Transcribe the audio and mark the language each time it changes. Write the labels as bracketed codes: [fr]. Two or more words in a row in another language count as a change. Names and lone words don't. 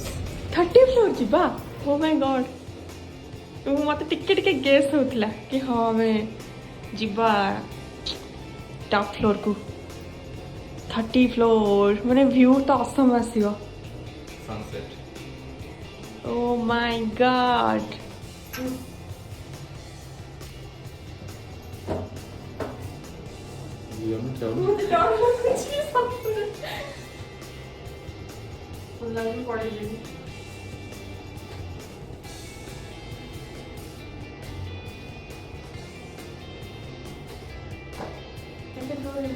[or] फ्लोर ଯିବା [en] oh my god [or] ମତେ ଟିକେ ଟିକେ ଗେସ୍ ହଉଥିଲା କି ହଁ ଆମେ ଯିବା [en] top floorku [or] 30 फ्लोर ମାନେ ଭ୍ୟୁ ତ ଅସମ ଆସିବ Sunset. [en] oh my god You want to tell me? [or] ମତେ ଡର ଲାଗୁଛି ସତରେ ମତେ ଲାଗୁଛି ପଳେଇଯିବି କେତେ ଫ୍ଲୋର ହେଲା